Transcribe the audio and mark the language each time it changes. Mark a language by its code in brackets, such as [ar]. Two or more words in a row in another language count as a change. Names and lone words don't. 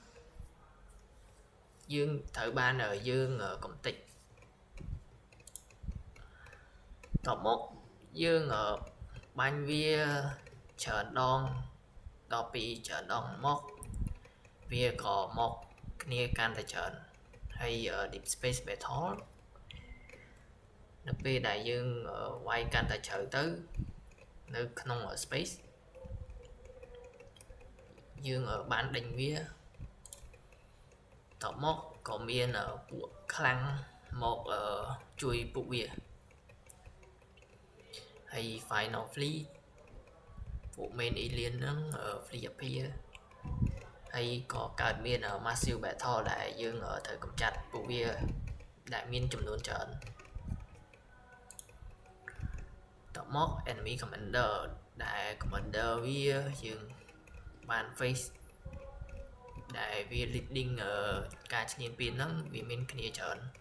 [km] យើងត្រូវបានយើងកំទេចតមកយើងបាញ់វាច្រើនដងដល់ពីច្រើនដងមកវាក៏មកគ្នាកាន់តែច្រើនហើយ [en] deep space battle [km] នៅពេលដែលយើងវាយកាន់តែជ្រៅទៅនៅក្នុង space យើងបានដេញវាតមកក៏មានពួកខ្លាំងមកជួយពួកវាហើយ finally ពួក [en] main alien [km] ហ្នឹង [en] free appear [km] ហើយក៏កើតមាន [en] massive battle [km] ដែលយើងត្រូវកម្ចាត់ពួកវាដែលមានចំនួនច្រើន តមក [en] enemy commander [km] ដែល commander វាយើងបាន face ដែលវា leading ការឈ្លានពានហ្នឹងវាមានគ្នាច្រើន